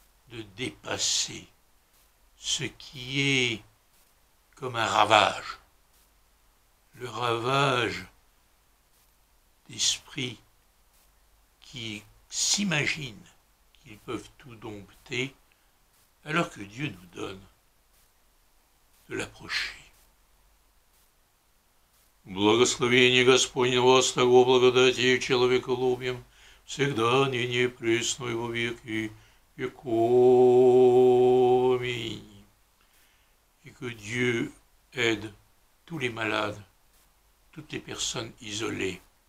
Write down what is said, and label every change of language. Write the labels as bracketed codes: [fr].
[fr] de dépasser ce qui est comme un ravage, le ravage d'esprits qui s'imaginent qu'ils peuvent tout dompter, alors que Dieu nous donne de l'approcher. [ru] Благословение Господне вас того благодати и человеколюбием, всегда, ныне и пресно и во веки веков. Аминь. [fr] Et que Dieu aide tous les malades, toutes les personnes isolées.